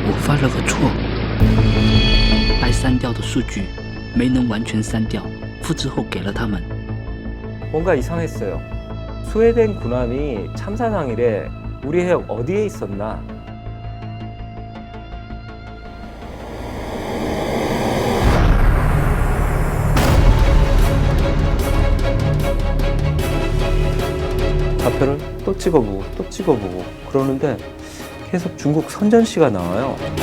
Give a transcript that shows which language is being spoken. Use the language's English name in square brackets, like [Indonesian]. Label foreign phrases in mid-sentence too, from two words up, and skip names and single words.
[Chinese] 犯了个错，该删掉的数据没能完全删掉，复制后给了他们。 [Korean] 뭔가 이상했어요. 스웨덴 군함이 참사 당일에 우리 해역 어디에 있었나? 좌표를 또 찍어보고 또 찍어보고 그러는데 계속 중국 선전시가 나와요.